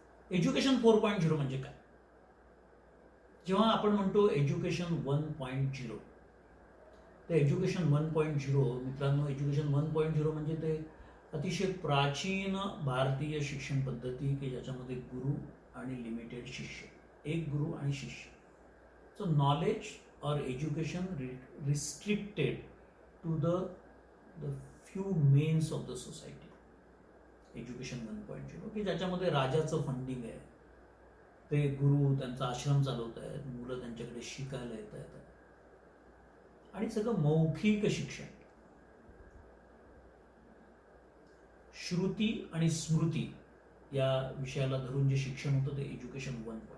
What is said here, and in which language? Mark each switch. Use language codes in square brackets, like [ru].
[mr] Education 4.0 म्हणजे काय. जेव्हा आपण म्हणतो एज्युकेशन 1.0 तर एज्युकेशन 1.0 मित्रांनो, एज्युकेशन 1.0 म्हणजे ते अतिशय प्राचीन भारतीय शिक्षण पद्धती की ज्याच्यामध्ये गुरु आणि लिमिटेड शिष्य, एक गुरु आणि शिष्य. [en] So knowledge or education restricted to the few means of the society. [mr] Education 1.0 की ज्याच्यामध्ये राजाचं फंडिंग आहे, ते गुरु त्यांचा आश्रम चालवत आहेत, मुलं त्यांच्याकडे शिकायला येत आहेत आणि सगळं मौखिक शिक्षण. श्रुती आणि स्मृती या विषयाला धरून जे शिक्षण होतं ते एज्युकेशन 1.0.